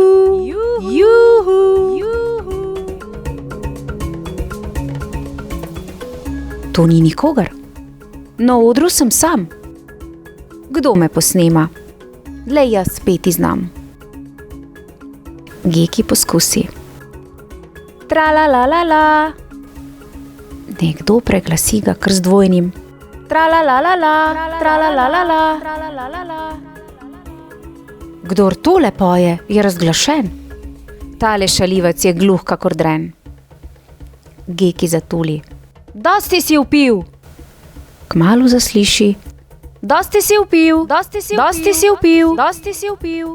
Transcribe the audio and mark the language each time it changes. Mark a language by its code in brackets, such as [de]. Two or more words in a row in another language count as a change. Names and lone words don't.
[sl] Juhu! To ni nikogar. Na odru sem sam. Kdo me posnema? Le jaz peti znam. Geki poskusi. Tra-la-la-la-la. Nekdo preglasi ga kar z dvojnim. Tra-la-la-la-la, tra-la-la-la-la. Kdor tole poje, je razglašen. Tale šalivec je gluh kakor dren. Geki zatuli. Dosti si vpil. Kmalu zasliši. Dosti si vpil, dosti si vpil, dosti si vpil.